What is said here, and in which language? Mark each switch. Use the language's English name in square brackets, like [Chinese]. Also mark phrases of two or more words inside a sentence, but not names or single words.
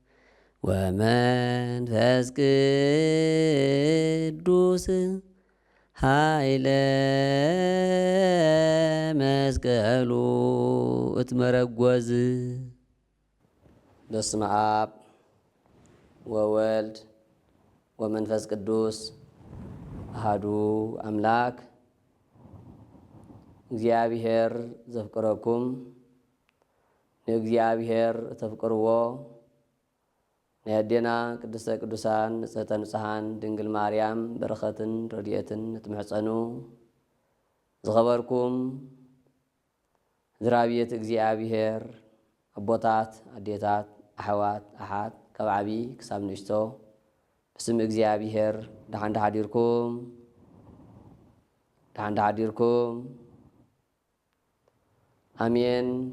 [Geez] ወመንፈስ ቅዱስ ኃይለ መስቀሉ እትመረጐዝ። በስመ አብ ወወልድ ወመንፈስ ቅዱስ አሃዱ አምላክ። [Tigrinya] እግዚአብሔር ዘፍቅረኩም ንእግዚአብሔር ተፍቅርዎ ንየዴና [Geez] ቅድስተ ቅዱሳን ንጽሕተ ንጹሓን ድንግል ማርያም [Tigrinya] በረኸትን ረድኤትን እትምሕፀኑ ዝኸበርኩም ዝራብየት እግዚአብሔር ኣቦታት ኣዴታት ኣሕዋት ኣሓት ካብ ዓብዪ ክሳብ ንእሽቶ ብስም እግዚአብሔር ደሓን ደሓዲርኩም አሜን።